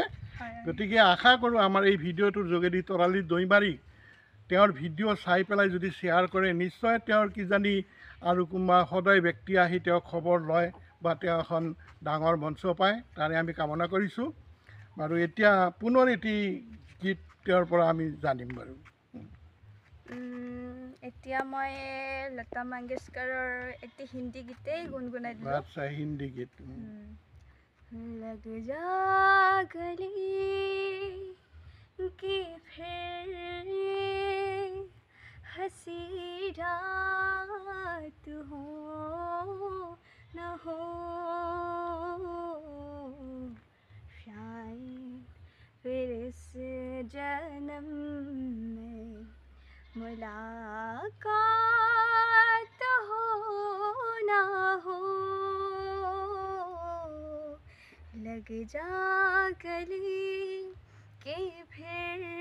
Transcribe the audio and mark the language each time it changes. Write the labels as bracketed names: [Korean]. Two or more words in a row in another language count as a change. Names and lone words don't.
[Assamese] গতিকে আশা কৰোঁ আমাৰ এই ভিডিঅ'টোৰ যোগেদি তৰালী দৈমাৰীক তেওঁৰ ভিডিঅ' চাই পেলাই যদি শ্বেয়াৰ কৰে, নিশ্চয় তেওঁৰ কিজানি আৰু কোনোবা সদয় ব্যক্তি আহি তেওঁক খবৰ লয় বা তেওঁ এখন ডাঙৰ মঞ্চ পায়, তাৰে আমি কামনা কৰিছোঁ। বাৰু এতিয়া পুনৰ এটি গীত তেওঁৰ পৰা আমি জানিম বাৰু। এতিয়া মই লতা মংগেশকাৰৰ এটি হিন্দী গীতেই গুণগুণাই দিলোঁ। আচ্ছা, হিন্দী গীত। [Hindi] लग जा गले कि फिर हंसी रात हो न हो, शायद फिर इस जन्म में मुलाकात हो ना हो, लग जा गले के फिर